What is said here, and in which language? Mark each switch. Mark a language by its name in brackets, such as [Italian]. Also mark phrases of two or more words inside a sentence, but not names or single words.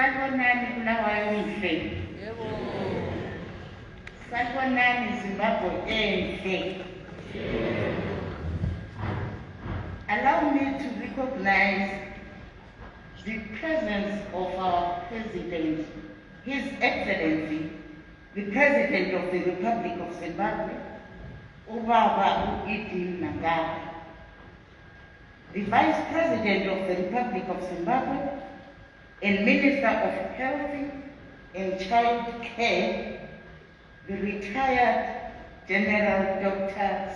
[North Ndebele] Sanibonani Bulawayo mhle. Sanibonani Zimbabwe enhle. [English] Allow me to recognize the presence of our President, His Excellency, the President of the Republic of Zimbabwe, [North Ndebele] Uvula Umcimbi weBulawayo, [English] the Vice President of the Republic of Zimbabwe and Minister of Health and Child Care, the retired General Dr.